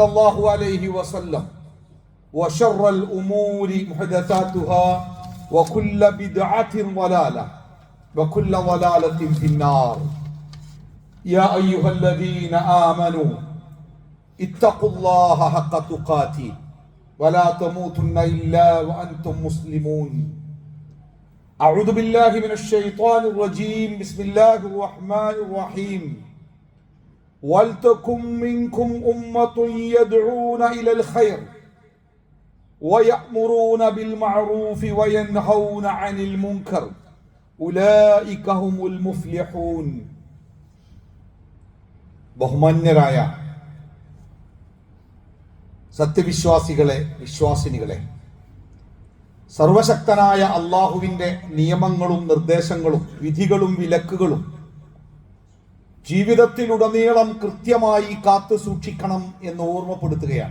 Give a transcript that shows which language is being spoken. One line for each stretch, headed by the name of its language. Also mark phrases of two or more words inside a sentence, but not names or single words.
Arabic: الله عليه وسلم وشر الأمور محدثاتها وكل بدعة ضلالة وكل ضلالة في النار يا أيها الذين آمنوا اتقوا الله حق تقاته ولا تموتن إلا وأنتم مسلمون أعوذ بالله من الشيطان الرجيم بسم الله الرحمن الرحيم ولتكن منكم أمة يدعون إلى الخير ويأمرون بالمعروف وينهون عن المنكر أولئك هم المفلحون ബഹുമാന്യരായ
Malayalam: സത്യവിശ്വാസികളെ, വിശ്വാസിനികളെ, സർവശക്തനായ അള്ളാഹുവിൻ്റെ നിയമങ്ങളും നിർദ്ദേശങ്ങളും വിധികളും വിലക്കുകളും ജീവിതത്തിലുടനീളം കൃത്യമായി കാത്തു സൂക്ഷിക്കണം എന്ന് ഓർമ്മപ്പെടുത്തുകയാണ്.